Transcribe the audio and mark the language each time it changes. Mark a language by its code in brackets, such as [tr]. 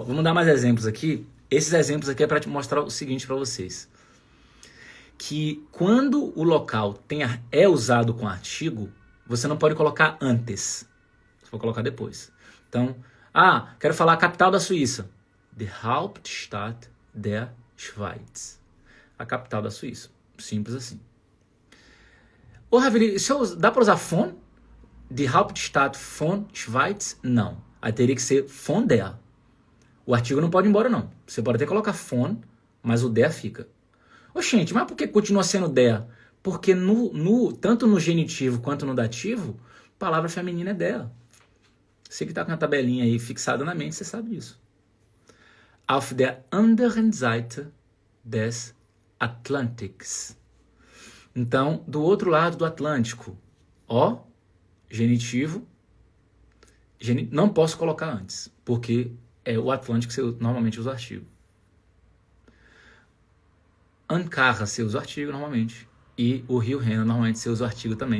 [pt] Vamos dar mais exemplos aqui. Esses exemplos aqui é para te mostrar o seguinte para vocês. Que quando o local é usado com artigo, você não pode colocar antes. Você vai colocar depois. Então, quero falar a capital da Suíça. [de] Die Hauptstadt der Schweiz. [pt] A capital da Suíça. Simples assim. Ô, Ravili, dá para usar von? [de] Die Hauptstadt von Schweiz? [pt] Não. Aí teria que ser [de] von der. [pt] O artigo não pode ir embora, não. Você pode até colocar von, mas o der fica. Oxente, mas por que continua sendo der? Porque tanto no genitivo quanto no dativo, palavra feminina é der. Você que está com a tabelinha aí fixada na mente, você sabe disso. [de] Auf der anderen Seite des Atlantiks. [pt] Então, do outro lado do Atlântico, genitivo, não posso colocar antes, porque é o Atlântico que você normalmente usa o artigo. Ankara você usa o artigo normalmente. E o Rio Reno normalmente você usa o artigo também.